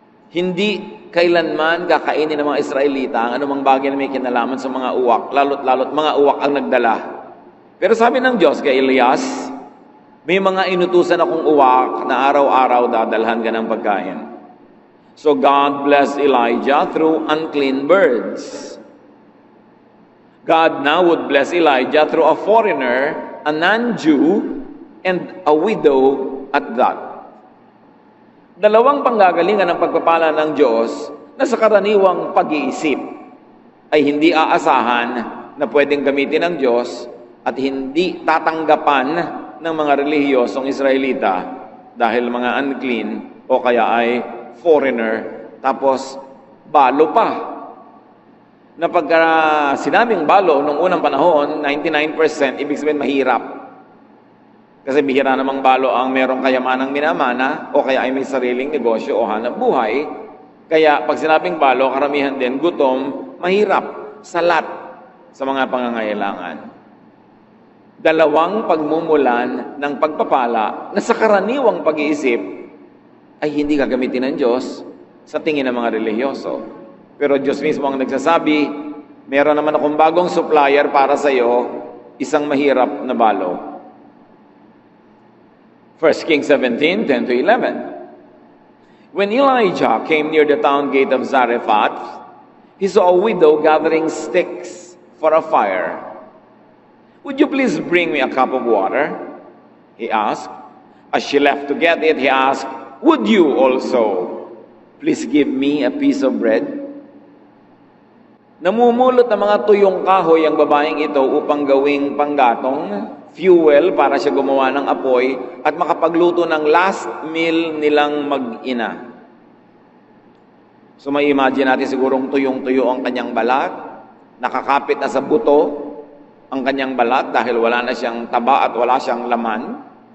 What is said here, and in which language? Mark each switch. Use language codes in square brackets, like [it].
[tl] Hindi kailanman kakainin ng mga Israelita ang anumang bagay na may kinalaman sa mga uwak, lalo't mga uwak ang nagdala. Pero sabi ng Diyos kay Elias, may mga inutusan akong uwak na araw-araw dadalhan ka ng pagkain. [en] So God blessed Elijah through unclean birds. God now would bless Elijah through a foreigner, a non-Jew, and a widow at that. [tl] Dalawang panggagalingan ng pagpapala ng Diyos na sa karaniwang pag-iisip ay hindi aasahan na pwedeng gamitin ng Diyos at hindi tatanggapan ng mga relihiyosong Israelita dahil mga unclean o kaya ay foreigner, tapos balo pa. Na pagka sinabing balo nung unang panahon, 99%, ibig sabihin mahirap. Kasi bihira namang balo ang merong kayamanang minamana o kaya ay may sariling negosyo o hanap buhay. Kaya pag sinabing balo, karamihan din, gutom, mahirap, salat sa mga pangangailangan. Dalawang pagmumulan ng pagpapala na sa karaniwang pag-iisip ay hindi gagamitin ng Diyos sa tingin ng mga relihiyoso. Pero Diyos mismo ang nagsasabi, meron naman akong bagong supplier para sa iyo, isang mahirap na balo. [en] 1 Kings 17, 10 to 11. When Elijah came near the town gate of Zarephath, he saw a widow gathering sticks for a fire. Would you please bring me a cup of water? He asked. As she left to get it, he asked, would you also please give me a piece of bread? [tl] Namumulot ng mga tuyong kahoy ang babaeng ito upang gawing panggatong, fuel para siya gumawa ng apoy at makapagluto ng last meal nilang mag-ina. So may imagine natin sigurong tuyong-tuyo ang kanyang balat, nakakapit na sa buto ang kanyang balat dahil wala na siyang taba at wala siyang laman.